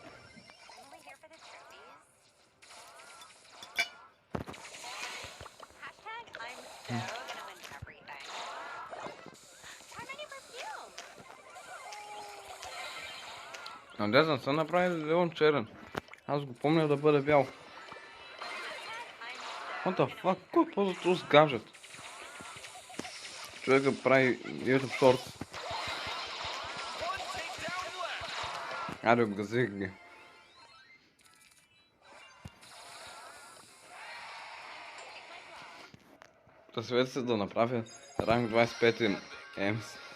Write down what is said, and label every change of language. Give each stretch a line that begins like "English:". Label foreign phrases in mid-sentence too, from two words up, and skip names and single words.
Bulgarian: Надежда са направили Леон черен. Аз го помня да бъде бял.
English: What the fuck?
Bulgarian: Кой ползва този гаджет? Човека прави YouTube Shorts. Аре, обгазих ги. Посвети се да направя ранг 25 ЕМС.